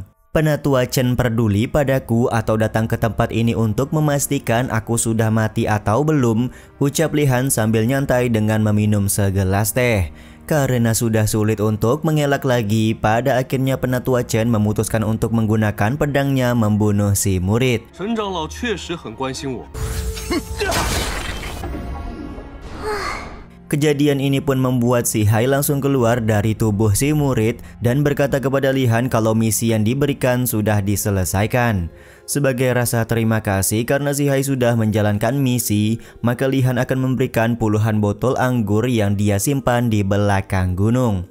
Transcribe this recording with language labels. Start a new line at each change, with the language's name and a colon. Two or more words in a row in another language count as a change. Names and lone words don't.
Indonesian: Penatua Chen peduli padaku atau datang ke tempat ini untuk memastikan aku sudah mati atau belum, ucap Lihan sambil nyantai dengan meminum segelas teh. Karena sudah sulit untuk mengelak lagi, pada akhirnya penatua Chen memutuskan untuk menggunakan pedangnya membunuh si murid.
Chinese: Chen 长老确实很关心我。
Indonesian: Kejadian ini pun membuat si Hai langsung keluar dari tubuh si murid dan berkata kepada Lihan kalau misi yang diberikan sudah diselesaikan. Sebagai rasa terima kasih karena si Hai sudah menjalankan misi, maka Lihan akan memberikan puluhan botol anggur yang dia simpan di belakang gunung.